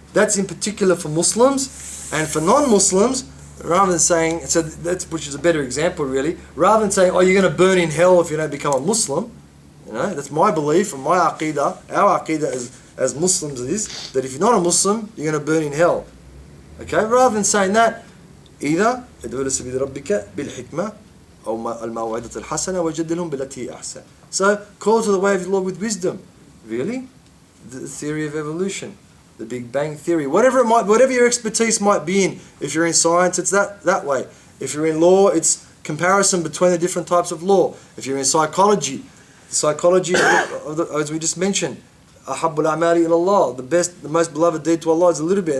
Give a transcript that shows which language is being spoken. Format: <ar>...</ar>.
<en>That's in particular for Muslims. And for non-Muslims, rather than saying, which is a better example really, rather than saying, you're going to burn in hell if you don't become a Muslim, that's my belief and my aqidah, our aqidah as Muslims is, that if you're not a Muslim, you're going to burn in hell. Okay? Rather than saying that, either,</en> <ar>ادعو إلى سبيل ربك بالحكمة أو الموعظة الحسنة وجدلهم بالتي أحسن.</ar> <en>So, call to the way of the Lord with wisdom. Really? The theory of evolution. The Big Bang Theory, whatever your expertise might be in. If you're in science, it's that way. If you're in law, it's comparison between the different types of law. If you're in psychology, as we just mentioned,</en> <ar>أحب الأعمال إلى الله,</ar> <en>the most beloved deed to Allah is a little bit.</en>